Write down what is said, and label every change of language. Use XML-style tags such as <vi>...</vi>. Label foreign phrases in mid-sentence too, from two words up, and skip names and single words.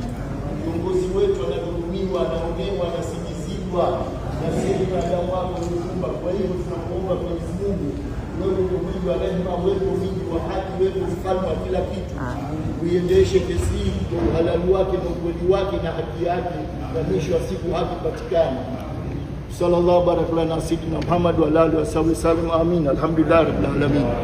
<sw>Kiongozi wetu anadhulumiwa, anaonewa, anasingiziwa na sisi wanadamu wako uliumba. Kwa hiyo tunakuomba Mwenyezi Mungu, wewe ndio mwingi wa rehema, wewe ndio mwingi wa haki, wewe ndio mfalme wa kila kitu. Uiendeshe kesi hii kwa uhalali wake na ukweli wake na haki yake, na mwisho wa siku haki patikane.</sw> <ar>صلى الله بارك لنا سيدنا محمد وآله وسلم. آمين. الحمد لله رب العالمين.</ar>